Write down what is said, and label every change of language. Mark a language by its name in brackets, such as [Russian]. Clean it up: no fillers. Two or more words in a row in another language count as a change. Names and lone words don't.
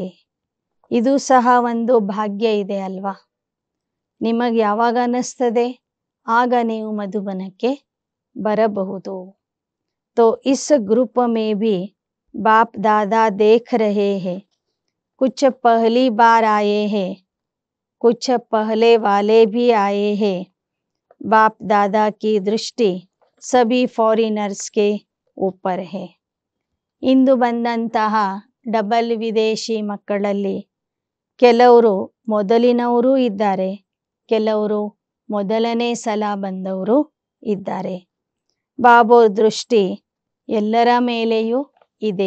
[Kannada] ಇದು ಸಹ ಒಂದು ಭಾಗ್ಯ ಇದೆ ಅಲ್ವಾ. ನಿಮಗೆ ಯಾವಾಗ ಅನ್ನಿಸ್ತದೆ ಆಗ ನೀವು ಮಧುಬನಕ್ಕೆ ಬರಬಹುದು. [Hindi] तो इस ग्रुप में भी बाप दादा देख रहे हैं. कुछ पहली बार आए हैं, कुछ पहले वाले भी आए हैं. बाप दादा की दृष्टि सभी फॉरेनर्स के ऊपर है. [Kannada] ಇಂದು ಬಂದಂತಹ ಡಬಲ್ ವಿದೇಶಿ ಮಕ್ಕಳಲ್ಲಿ ಕೆಲವರು ಮೊದಲಿನವರು ಇದ್ದಾರೆ, ಕೆಲವರು ಮೊದಲನೇ ಸಲ ಬಂದವರು ಇದ್ದಾರೆ. ಬಾಬೋರ್ ದೃಷ್ಟಿ ಎಲ್ಲರ ಮೇಲೆಯೂ ಇದೆ.